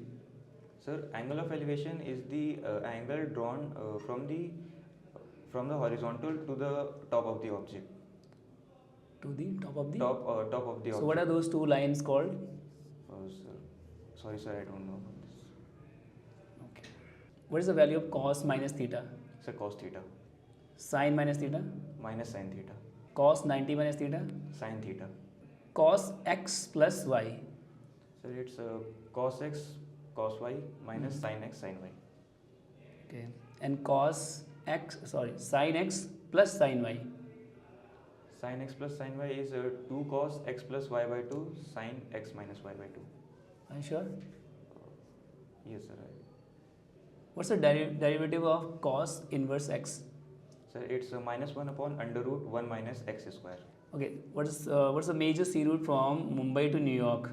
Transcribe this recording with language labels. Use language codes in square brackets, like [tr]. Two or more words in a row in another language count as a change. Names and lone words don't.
[en] Sir, angle of elevation is the angle drawn from the horizontal to the top of the object. To the top of the. Top of the object. So what are those two lines called? Sir, sorry, sir, I don't know about this. Okay. What is the value of cos minus theta? Sir, cos theta Sine minus theta? minus sin theta, Cos 90 minus theta? sin theta. Cos x plus y. Sir, it's cos x cos y minus sin x sin y. Okay. And sin x plus sin y. Sin x plus sin y is 2 cos x plus y by 2 sin x minus y by 2. Are you sure? Yes, sir. What's the derivative of cos inverse x? Sir, it's minus 1 upon under root 1 minus x square. Okay. What's the major sea route from Mumbai to New York?